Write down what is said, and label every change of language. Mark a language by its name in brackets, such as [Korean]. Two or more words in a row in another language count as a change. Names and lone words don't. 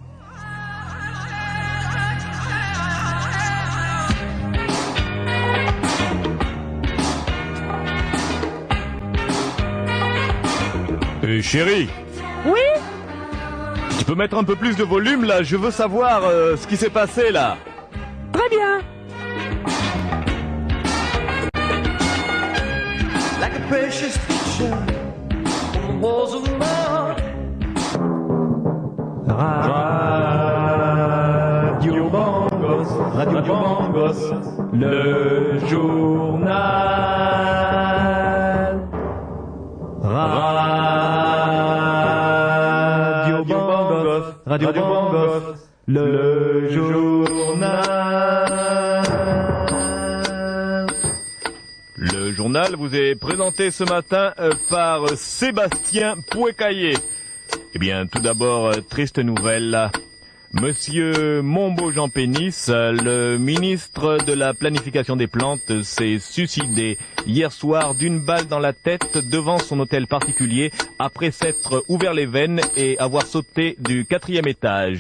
[French] Chérie. Oui? Tu peux mettre un peu plus de volume là, je veux savoir ce qui s'est passé là. Très bien. [English] Like a precious picture on the walls of love. [French] Radio Bangos, Radio Bangos, le journal. Radio Bangos, Radio Bangos, le journal. Le journal vous est présenté ce matin par Sébastien Pouécaillé. Eh bien, tout d'abord, triste nouvelle. Monsieur Mombo Jean Pénis, le ministre de la planification des plantes, s'est suicidé hier soir d'une balle dans la tête devant son hôtel particulier après s'être ouvert les veines et avoir sauté du 4e étage.